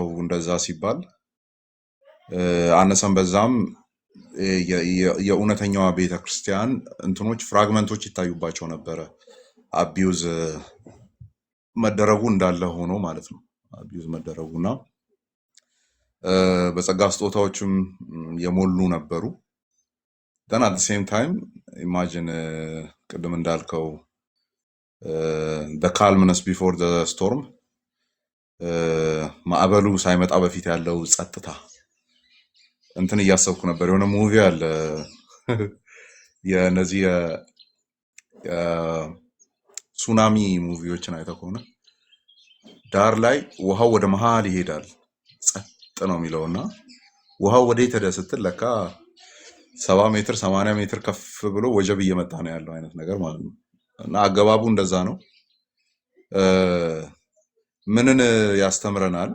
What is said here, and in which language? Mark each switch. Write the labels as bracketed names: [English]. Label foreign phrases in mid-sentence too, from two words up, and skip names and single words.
[Amharic] እንደዛ ሲባል አነሰም በዛም የእውነተኛዋ ቤተክርስቲያን እንትኖች ፍራግመንቶች ይታዩባቸው ነበረ። አቢዩዝ መደረጉ እንዳለ ሆኖ ማለት ነው። አቢዩዝ መደረጉና በጸጋ ስጦታዎችም የሞሉ ነበሩ። [English] then at the same time imagine [Amharic] ቅድም እንዳልከው [English] the calmness before the storm [Amharic] ማዕበሉ ሳይመጣ በፊት ያለው ጸጥታ እንትን እያሰብኩ ነበር። የሆነ ሙቪ አለ የነዚህ ሱናሚ ሙቪዎችን አይተህ ከሆነ ዳር ላይ ውሃው ወደ መሃል ይሄዳል፣ ጸጥ ነው የሚለውና ውሃው ወዴት ሄደ ስትል ለካ 70 ሜትር 80 ሜትር ከፍ ብሎ ወጀብ እየመጣ ነው ያለው አይነት ነገር ማለት ነው። እና አገባቡ እንደዛ ነው። ምንን ያስተምረናል?